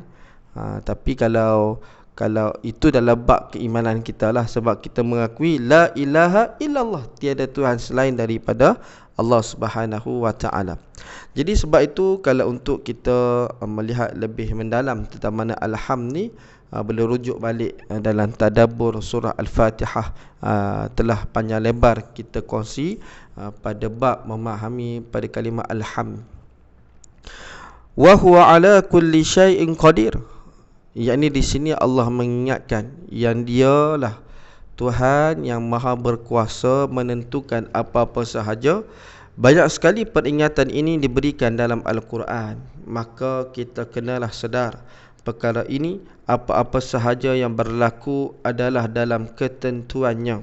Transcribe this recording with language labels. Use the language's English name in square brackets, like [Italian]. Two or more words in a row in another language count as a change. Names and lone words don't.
[Malay] Tapi kalau itu dalam bab keimanan kita lah, sebab kita mengakui [Arabic] لا إله إلا الله, [Malay] tiada Tuhan selain daripada Allah [Arabic] سبحانه وتعالى. [Malay] Jadi sebab itu kalau untuk kita melihat lebih mendalam tentang mana alhamd ni, boleh rujuk balik dalam tadabbur surah Al-Fatihah. Telah panjang lebar kita kongsi pada bab memahami pada kalimah alhamd. [Arabic] وهو على كل شيء قدير. [Malay] Yakni di sini Allah mengingatkan yang dialah Tuhan yang maha berkuasa menentukan apa-apa sahaja. Banyak sekali peringatan ini diberikan dalam Al-Quran. Maka kita kenalah sedar perkara ini, apa-apa sahaja yang berlaku adalah dalam ketentuannya.